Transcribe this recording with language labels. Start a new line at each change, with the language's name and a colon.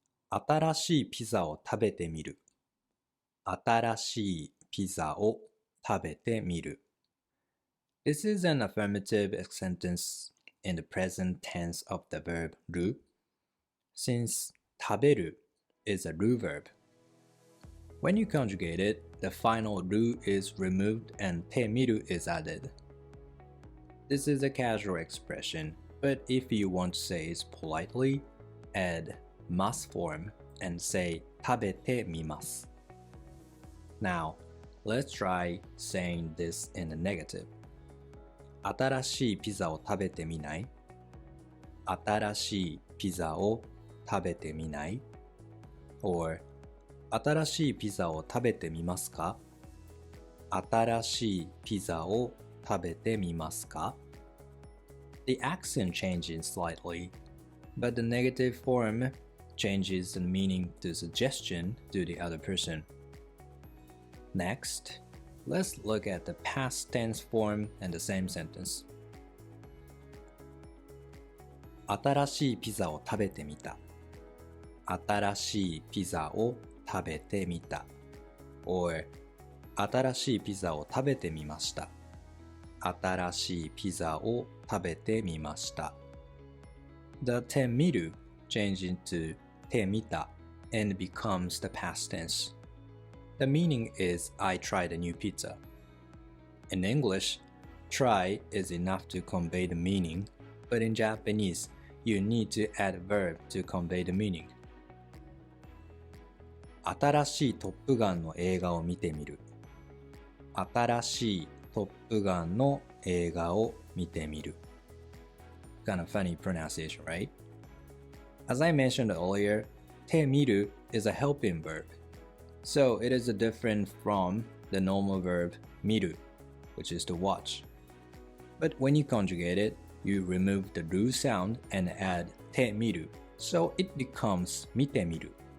Japanese: 新しいピザを食べてみる。新しいピザを食べてみる。
English: This is an affirmative sentence in the present tense of the verb る since 食べる is a る verb. When you conjugate it, the final る is removed and てみる is added. This is a casual expression, but if you want to say it politely, add ます form and say
Japanese: 食べてみます.
English: Now, let's try saying this in the negative.
Japanese: 新しいピザを食べてみない?新しいピザを食べてみない?
English: Or
Japanese: 新しいピザを食べてみますか? 新しいピザを食べてみますか?
English: The accent changes slightly, but the negative form changes the meaning to suggestion to the other person. Next, let's look at the past tense form in the same sentence.
Japanese: 新しいピザを食べてみた。新しいピザを食べてみた。
English: or
Japanese: 新しいピザを食べてみました。新しいピザを食べてみました。
English: The てみる changes into てみた and becomes the past tense. The meaning is I tried a new pizza. In English, try is enough to convey the meaning, but in Japanese, you need to add a verb to convey the meaning.
Japanese: 新しいトップガンの映画を見てみる。新しいトップガンの映画を見てみる。
English: Kind of funny pronunciation, right? As I mentioned earlier, てみる is a helping verb. So it is different from the normal verb 見る, which is to watch. But when you conjugate it, you remove the る sound and add てみる, so it becomes 見てみる.